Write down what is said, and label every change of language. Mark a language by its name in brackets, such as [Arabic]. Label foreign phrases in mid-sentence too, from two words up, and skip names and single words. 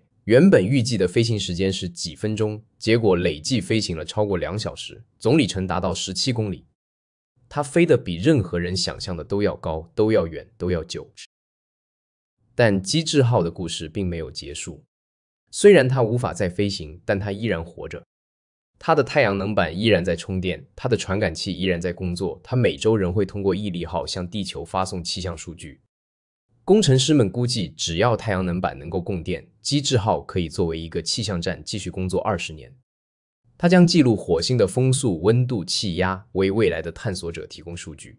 [Chinese] 原本預計的飛行時間是幾分鐘，結果累計飛行了超過2小時，總里程達到17公里。它飛得比任何人想象的都要高，都要遠，都要久。但機智號的故事並沒有結束。雖然它無法再飛行，但它依然活着。它的太陽能板依然在充電，它的傳感器依然在工作，它每周仍會通過毅力號向地球發送氣象數據。工程師們估計，只要太陽能板能夠供電，機智號可以作為一個氣象站繼續工作20年。它將記錄火星的風速、溫度、氣壓，為未來的探索者提供數據。